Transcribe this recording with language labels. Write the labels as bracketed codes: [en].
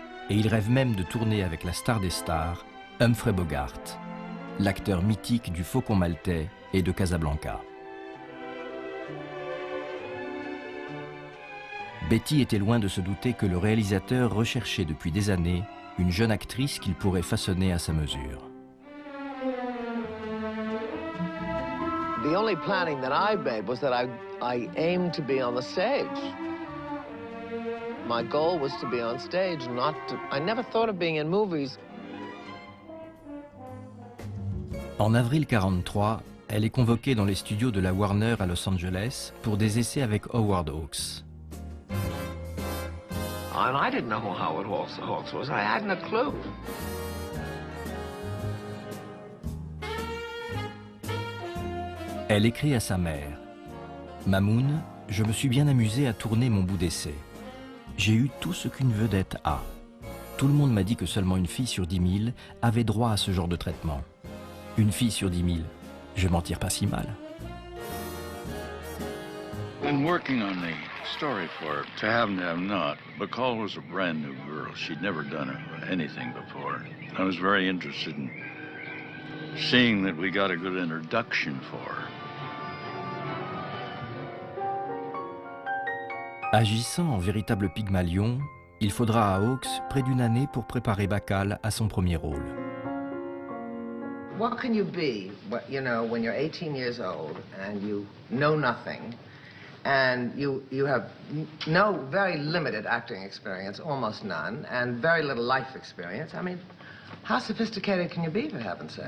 [fr] Et il rêve même de tourner avec la star des stars, Humphrey Bogart, l'acteur mythique du Faucon Maltais et de Casablanca. Betty était loin de se douter que le réalisateur recherchait depuis des années une jeune actrice qu'il pourrait façonner à sa mesure. [en] The only planning that I made was that I aimed to be on the stage. My goal was to be on stage, not to... I never thought of being in movies. [fr] En avril 1943, elle est convoquée dans les studios de la Warner à Los Angeles pour des essais avec Howard Hawks. [en] And I didn't know who Howard Hawks was. I hadn't a clue. [fr] Elle écrit à sa mère « Mamoun, je me suis bien amusée à tourner mon bout d'essai. J'ai eu tout ce qu'une vedette a. Tout le monde m'a dit que seulement une fille sur 10 000 avait droit à ce genre de traitement. Une fille sur 10 000, je m'en tire pas si mal. » [en] Been working on the story for her. To have not. Bacall was a brand new girl. She'd never done anything before. I was very interested in seeing that we got a good introduction for her. [fr] Agissant en véritable Pygmalion, il faudra à Hawks près d'une année pour préparer Bacal à son premier rôle. [en] What can you be, you know, when you're 18 years old and you know nothing and you have no very limited acting experience, almost none, and very little life experience? I mean, how sophisticated can you be, for heaven's sake?